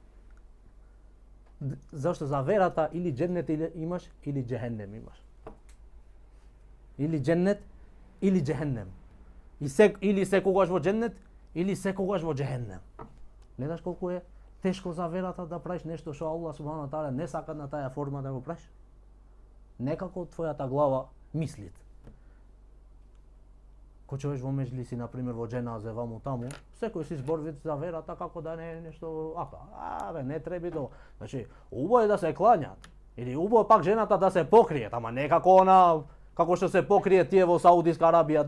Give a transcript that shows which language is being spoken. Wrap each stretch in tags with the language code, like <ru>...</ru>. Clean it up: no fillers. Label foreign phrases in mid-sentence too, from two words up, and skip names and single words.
<mk>Зашто за верата или дженнет имаш, или джехеннем имаш. Или дженнет, или джехеннем. Или секогаш во дженнет, или секогаш во джехеннем. Гледаш колку е тешко за верата да правиш нешто што</mk> <ar>الله سبحانه تعالى</ar> <mk>не сака на таа форма да го правиш. Некако твојата глава мислит. Кој човек во меџлиси, например, во џеназе, ваму таму, секој си зборви за верата како да не е нешто ака. Абе, не треба до. Значи, убаво е да се клањат. Или убаво пак жената да се покриет, ама не како она, како што се покриет тие во Саудиска Арабија.</mk>